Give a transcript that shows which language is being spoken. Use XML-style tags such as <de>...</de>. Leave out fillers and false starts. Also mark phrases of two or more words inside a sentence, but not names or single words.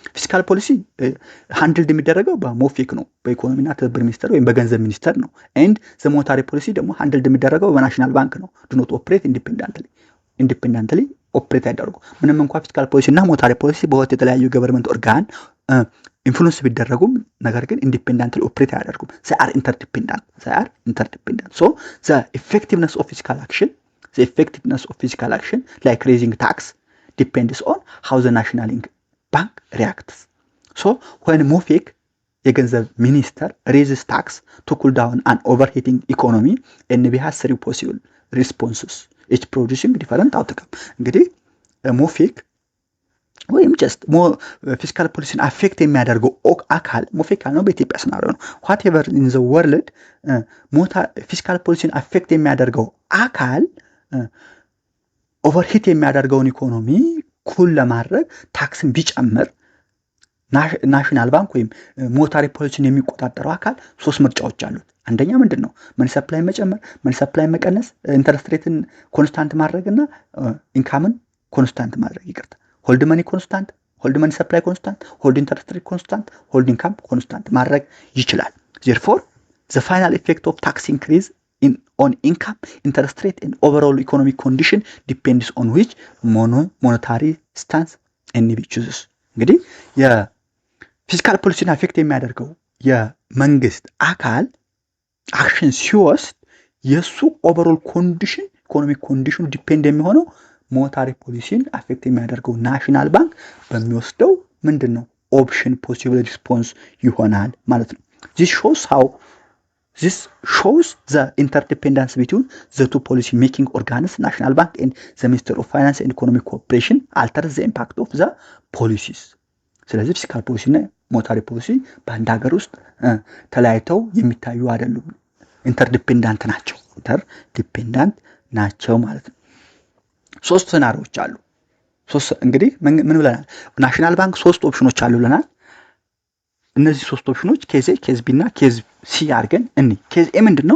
<en>fiscal policy handled</en> <am>የሚደረገው በሞፌክ ነው፣ በኢኮኖሚና ትብብር ሚኒስትር ወይም በገንዘብ ሚኒስትር ነው።</am> <en>and the monetary policy ደግሞ handled</en> <am>የሚደረገው በናሽናል ባንክ ነው።</am> <en>do not operate independently operate</en> <am>ያደርጉ። ምንም እንኳን</am> <en>fiscal policy እና monetary policy</en> <am>በሁለት የተለያዩ</am> <en>government organ influence</en> <am>ቢደረጉም ነገር ግን</am> <en>independently operate አያደርጉም። they are interdependent so the effectiveness of fiscal action like raising tax depends on how the national bank reacts. so when MOFEC</en> <am>የገንዘብ ሚኒስተር</am> <en>raises tax to cool down an overheating economy NB has three possible responses each producing different outcome.</en> <am>እንግዲህ MOFEC ወይም</am> <en>just fiscal policy-ን affect</en> <am>የሚያደርገው አካል ሞፌክ ነው። በኢትዮጵያ ሰናሪዮ ነው።</am> <en>whatever in the world fiscal policy-ን affect</en> <am>የሚያደርገው አካል ኦቨርሂት የሚያደርገውን</am> <en>economy cool</en> <am>ለማድረግ ታክስን ቢጨምር ናሽናል ባንክ ወይም</am> <en>monetary policy-ን</en> <am>የሚቆጣጠረው አካል ሶስት ምርጫዎች አሉት። አንደኛ ምንድነው?</am> <en>money supply መጨመር፣ money supply መቀነስ፣ interest rate-ን constant ማድረግና income-ን constant</en> <am>ማድረግ ይቅርታ</am> <en>hold money constant، hold money supply constant፣ hold interest rate constant፣ hold income constant</en> <am>ማድረግ ይችላል።</am> <en>therefore the final effect of tax increase on income, interest rate and overall economic condition depends on which monetary stance NB chooses.</en> <am>እንግዲህ</am> <en>የ-fiscal policy-ን affect</en> <am>የሚያደርገው የመንግስት አካል አክሽን ሲወስድ የሱ</am> <en>overall condition economic condition-ኡ depend የሚሆነው monetary policy-ን affect</en> <am>የሚያደርገው ናሽናል ባንክ በሚወስደው ምንድነው</am> <en>option possible response</en> <am>ይሆናል ማለት ነው።</am> <en>this shows the interdependence between the two policy making organs national bank and the minister of finance and economic cooperation alters the impact of the policies.</en> <am>ስለዚህ ፊስካል ፖሊሲ እና ሞኔታሪ ፖሊሲ በአንድ ሀገር ውስጥ ተለያይተው የሚታዩ አይደሉም። ኢንተርዲፔንዳንት ናቸው ማለት ነው። ሶስት ሰናሪዎች አሉ። እንግዲህ ምን ብለናል? ናሽናል ባንክ ሶስት ኦፕሽኖች አሉ ብለናል። እነዚህ ሶስት ኦፕሽኖች</am> <en>case A፣ case B እና case C</en> <am>አድርገን</am> <en>case A</en> <am>ምንድነው?</am>